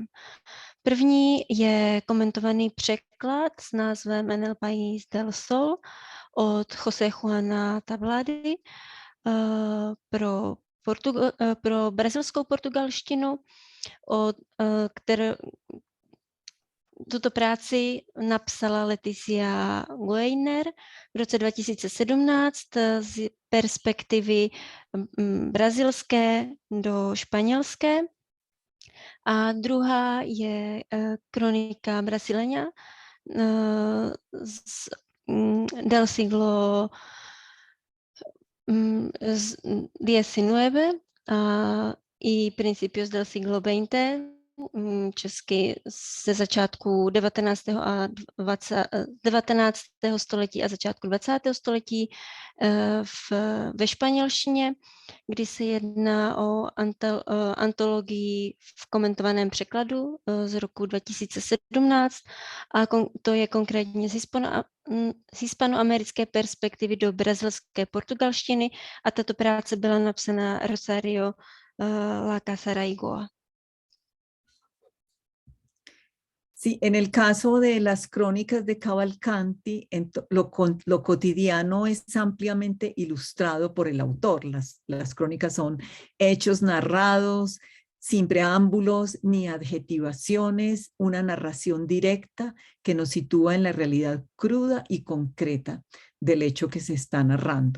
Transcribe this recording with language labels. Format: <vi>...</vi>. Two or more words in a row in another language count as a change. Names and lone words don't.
<cs>První je komentovaný překlad s názvem En el País del Sol od José Juana Tablady pro brazilskou portugalštinu, tuto práci napsala Leticia Gellner v roce 2017 z perspektivy brazilské do španělské. A druhá je kronika</cs> <es>brasileña del siglo XIX y principios del siglo XX,</es> <cs>česky ze začátku 19. století a začátku 20. století ve španělštině, kdy se jedná o antologii v komentovaném překladu z roku 2017 a to je konkrétně z hispanoamerické perspektivy do brazilské portugalštiny a tato práce byla napsána Rosario La Casaraigoa.</cs> <es>Sí, en el caso de las crónicas de Cavalcanti, lo cotidiano es ampliamente ilustrado por el autor. Las crónicas son hechos narrados, sin preámbulos ni adjetivaciones, una narración directa que nos sitúa en la realidad cruda y concreta del hecho que se está narrando.</es>